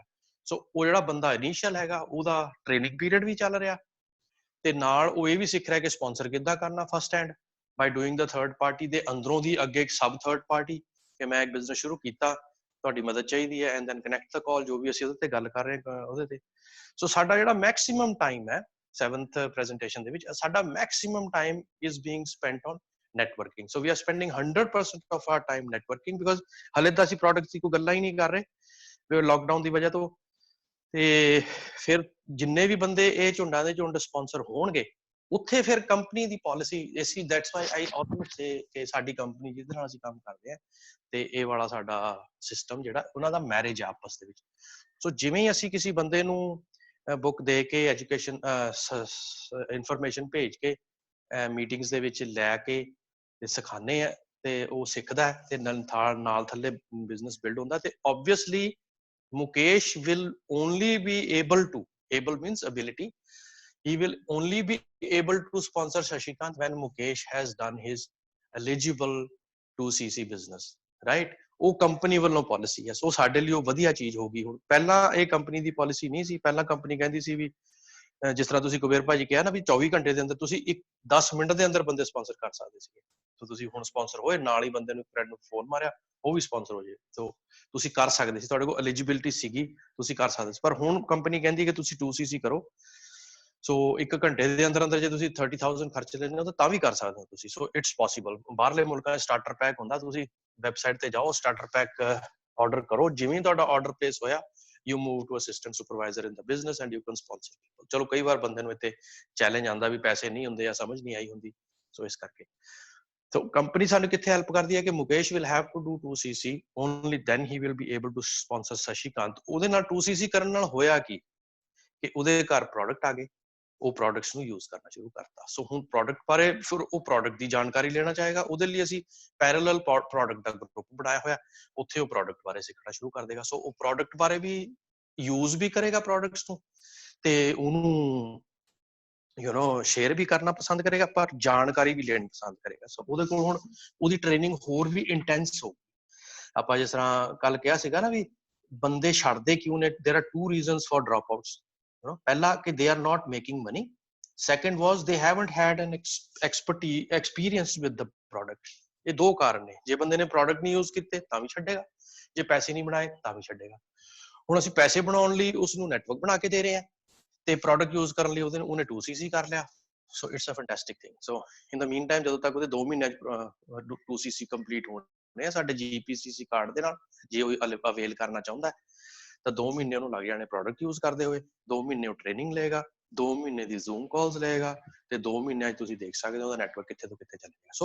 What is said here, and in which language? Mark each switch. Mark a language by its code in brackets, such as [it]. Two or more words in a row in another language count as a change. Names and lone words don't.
[pa] ਸੋ ਉਹ ਜਿਹੜਾ ਬੰਦਾ ਇਨੀਸ਼ੀਅਲ ਹੈਗਾ ਉਹਦਾ [en] training period [pa] ਵੀ ਚੱਲ ਰਿਹਾ, ਤੇ ਨਾਲ ਉਹ ਇਹ ਵੀ ਸਿੱਖ ਰਿਹਾ ਕਿ ਸਪਾਂਸਰ ਕਿੱਦਾਂ ਕਰਨਾ [en] first hand by doing the third party [pa] ਦੇ ਅੰਦਰੋਂ ਦੀ ਅੱਗੇ ਇੱਕ [en] sub third party [pa] ਕਿ ਮੈਂ ਇੱਕ ਬਿਜ਼ਨਸ ਸ਼ੁਰੂ ਕੀਤਾ, ਤੁਹਾਡੀ ਮਦਦ ਚਾਹੀਦੀ ਹੈ, [en] and then connect the call, [pa] ਜੋ ਵੀ ਅਸੀਂ ਉਹਦੇ ਤੇ ਗੱਲ ਕਰ ਰਹੇ ਹਾਂ ਉਹਦੇ ਤੇ। ਸੋ ਸਾਡਾ ਜਿਹੜਾ [en] maximum time [pa] ਹੈ 7th ਪ੍ਰੈਜੈਂਟੇਸ਼ਨ ਦੇ ਵਿੱਚ, ਸਾਡਾ [en] maximum time is being spent on networking. So we are spending 100% of our time networking because [pa] ਹਲੇ ਤਾਂ ਅਸੀਂ ਪ੍ਰੋਡਕਟ ਦੀ ਕੋਈ ਗੱਲਾਂ ਹੀ ਨਹੀਂ ਕਰ ਰਹੇ ਲੋਕਡਾਊਨ ਦੀ ਵਜ੍ਹਾ ਤੋਂ। ਤੇ ਫਿਰ ਜਿੰਨੇ ਵੀ ਬੰਦੇ ਇਹ ਝੁੰਡਾਂ ਦੇ ਝੁੰਡ ਸਪਾਂਸਰ ਹੋਣਗੇ, ਉੱਥੇ ਫਿਰ ਕੰਪਨੀ ਦੀ ਪਾਲਿਸੀ ਐਸੀ, [en] that's why I always say [pa] ਕਿ ਸਾਡੀ ਕੰਪਨੀ ਜਿਹਦੇ ਨਾਲ ਅਸੀਂ ਕੰਮ ਕਰਦੇ ਆ, ਤੇ ਇਹ ਵਾਲਾ ਸਾਡਾ ਸਿਸਟਮ ਜਿਹੜਾ ਉਹਨਾਂ ਦਾ ਮੈਰਿਜ ਆ ਆਪਸ ਦੇ ਵਿੱਚ। ਸੋ ਜਿਵੇਂ ਹੀ ਅਸੀਂ ਕਿਸੇ ਬੰਦੇ ਨੂੰ ਬੁੱਕ ਦੇ ਕੇ [en] education information [pa] ਭੇਜ ਕੇ ਮੀਟਿੰਗਸ ਦੇ ਵਿੱਚ ਲੈ ਕੇ ਤੇ ਸਿਖਾਉਂਦੇ ਆ, ਤੇ ਉਹ ਸਿੱਖਦਾ ਤੇ ਨਾਲ ਥੱਲੇ [en] business build [pa] ਹੁੰਦਾ। [en] ਤੇ ਆਬਵੀਅਸਲੀ Mukesh will only be able to, able means ability, he will only be able to sponsor Shashikant when Mukesh has done his eligible 2cc business, right? [pa] ਉਹ ਕੰਪਨੀ ਵੱਲੋਂ ਪਾਲਿਸੀ ਹੈ। ਸੋ ਸਾਡੇ ਲਈ ਉਹ ਵਧੀਆ ਚੀਜ਼ ਹੋ ਗਈ। ਹੁਣ ਪਹਿਲਾਂ ਇਹ ਕੰਪਨੀ ਦੀ ਪਾਲਿਸੀ ਨਹੀਂ ਸੀ। ਪਹਿਲਾਂ ਕੰਪਨੀ ਕਹਿੰਦੀ ਸੀ ਵੀ ਜਿਸ ਤਰ੍ਹਾਂ ਤੁਸੀਂ ਕੁਬੇਰ ਭਾਜੀ ਕਿਹਾ ਨਾ ਵੀ 24 ਘੰਟੇ ਦੇ ਅੰਦਰ ਤੁਸੀਂ 10 ਮਿੰਟ ਦੇ ਅੰਦਰ ਬੰਦੇ ਸਪਾਂਸਰ ਕਰ ਸਕਦੇ ਸੀਗੇ। ਸੋ ਤੁਸੀਂ ਹੁਣ ਸਪਾਂਸਰ ਹੋਏ, ਨਾਲ ਹੀ ਬੰਦੇ ਨੂੰ ਫਰੈਂਡ ਨੂੰ ਫੋਨ ਮਾਰਿਆ, ਉਹ ਵੀ ਸਪਾਂਸਰ ਹੋ ਜੇ। ਸੋ ਤੁਸੀਂ ਕਰ ਸਕਦੇ ਸੀ, ਤੁਹਾਡੇ ਕੋਲ ਐਲੀਜੀਬਿਲਿਟੀ ਸੀਗੀ, ਤੁਸੀਂ ਕਰ ਸਕਦੇ ਸੀ। ਪਰ ਹੁਣ ਕੰਪਨੀ ਕਹਿੰਦੀ ਕਿ ਤੁਸੀਂ 2cc ਕਰੋ। ਸੋ 1 ਘੰਟੇ ਦੇ ਅੰਦਰ ਅੰਦਰ ਜੇ ਤੁਸੀਂ 30,000 ਖਰਚ ਲੈਣੇ ਹੋ ਤਾਂ ਵੀ ਕਰ ਸਕਦੇ ਹੋ ਤੁਸੀਂ। [en] so it's possible. [pa] ਬਾਹਰਲੇ ਮੁਲਕਾਂ ਵਿੱਚ [en] starter pack [pa] ਹੁੰਦਾ, ਤੁਸੀਂ [en] ਵੈਬਸਾਈਟ [pa] ਤੇ ਜਾਓ, [en] starter pack order [pa] ਕਰੋ, ਜਿਵੇਂ ਤੁਹਾਡਾ [en] order place ਹੋਇਆ you move to assistant supervisor in the business and you can sponsor people. [pa] ਚਲੋ ਕਈ ਵਾਰ ਬੰਦੇ ਨੂੰ ਇੱਥੇ ਚੈਲੰਜ ਆਉਂਦਾ ਵੀ ਪੈਸੇ ਨਹੀਂ ਹੁੰਦੇ ਜਾਂ ਸਮਝ ਨਹੀਂ ਆਈ ਹੁੰਦੀ, ਸੋ ਇਸ ਕਰਕੇ। ਸੋ ਕੰਪਨੀ ਸਾਨੂੰ ਕਿੱਥੇ ਹੈਲਪ ਕਰਦੀ ਹੈ ਕਿ [en] ਮੁਕੇਸ਼ will have to do 2cc, only then he will be able to sponsor Shashikant. [pa] ਉਹਦੇ ਨਾਲ 2cc ਕਰਨ ਨਾਲ ਹੋਇਆ ਕੀ ਕਿ ਉਹਦੇ ਘਰ ਪ੍ਰੋਡਕਟ ਆ ਗਏ, ਉਹ ਪ੍ਰੋਡਕਟਸ ਨੂੰ ਯੂਜ਼ ਕਰਨਾ ਸ਼ੁਰੂ ਕਰਤਾ। ਸੋ ਹੁਣ ਪ੍ਰੋਡਕਟ ਬਾਰੇ ਫਿਰ ਉਹ ਪ੍ਰੋਡਕਟ ਦੀ ਜਾਣਕਾਰੀ ਲੈਣਾ ਚਾਹੇਗਾ, ਉਹਦੇ ਲਈ ਅਸੀਂ ਪੈਰਲਲ ਪ੍ਰੋਡਕਟ ਦਾ ਗਰੁੱਪ ਬਣਾਇਆ ਹੋਇਆ, ਉੱਥੇ ਉਹ ਪ੍ਰੋਡਕਟ ਬਾਰੇ ਸਿੱਖਣਾ ਸ਼ੁਰੂ ਕਰ ਦੇਗਾ। ਸੋ ਉਹ ਪ੍ਰੋਡਕਟ ਬਾਰੇ ਵੀ ਯੂਜ਼ ਵੀ ਕਰੇਗਾ ਪ੍ਰੋਡਕਟਸ ਨੂੰ, ਤੇ ਉਹਨੂੰ ਸ਼ੇਅਰ ਵੀ ਕਰਨਾ ਪਸੰਦ ਕਰੇਗਾ, ਪਰ ਜਾਣਕਾਰੀ ਵੀ ਲੈਣੀ ਪਸੰਦ ਕਰੇਗਾ। ਸੋ ਉਹਦੇ ਕੋਲ ਹੁਣ ਉਹਦੀ ਟ੍ਰੇਨਿੰਗ ਹੋਰ ਵੀ ਇੰਟੈਂਸ ਹੋ। ਆਪਾਂ ਜਿਸ ਤਰ੍ਹਾਂ ਕੱਲ ਕਿਹਾ ਸੀਗਾ ਨਾ ਵੀ ਬੰਦੇ ਛੱਡਦੇ ਕਿਉਂ ਨੇ, [en] there are 2 reasons for drop outs. [pa] ਪਹਿਲਾ ਕਿ [en] they are not making money, second was they haven't had an experience with the product. [pa] ਇਹ ਦੋ ਕਾਰਨ ਨੇ। ਜੇ ਬੰਦੇ ਨੇ ਪ੍ਰੋਡਕਟ ਨਹੀਂ ਯੂਜ਼ ਕੀਤੇ ਤਾਂ ਵੀ ਛੱਡੇਗਾ, ਜੇ ਪੈਸੇ ਨਹੀਂ ਬਣਾਏ ਤਾਂ ਵੀ ਛੱਡੇਗਾ। ਹੁਣ ਅਸੀਂ ਪੈਸੇ ਬਣਾਉਣ ਲਈ ਉਸ ਨੂੰ ਨੈਟਵਰਕ ਬਣਾ ਕੇ ਦੇ ਰਹੇ ਹਾਂ, ਤੇ ਪ੍ਰੋਡਕਟ ਯੂਜ਼ ਕਰਨ ਲਈ ਉਹਨੇ 2cc ਕਰ ਲਿਆ। [en] so it's a fantastic thing. so in the mean time [pa] ਜਦੋਂ ਤੱਕ ਉਹਦੇ 2 ਮਹੀਨਿਆਂ 2cc ਕੰਪਲੀਟ ਹੋਣੇ ਆ ਸਾਡੇ GPCC ਕਾਰਡ ਦੇ ਨਾਲ, ਜੇ ਉਹ ਅਵੇਲ ਕਰਨਾ ਚਾਹੁੰਦਾ ਤਾਂ 2 ਮਹੀਨੇ ਉਹਨੂੰ ਲੱਗ ਜਾਣੇ ਪ੍ਰੋਡਕਟ ਯੂਜ਼ ਕਰਦੇ ਹੋਏ, 2 ਮਹੀਨੇ ਉਹ ਟ੍ਰੇਨਿੰਗ ਲਏਗਾ, 2 ਮਹੀਨੇ ਦੀ [en] zoom calls [pa] ਲਏਗਾ, ਤੇ 2 ਮਹੀਨਿਆਂ 'ਚ ਤੁਸੀਂ ਦੇਖ ਸਕਦੇ ਹੋ ਉਹਦਾ ਨੈਟਵਰਕ ਕਿੱਥੇ ਤੋਂ ਕਿੱਥੇ ਚੱਲ ਗਿਆ।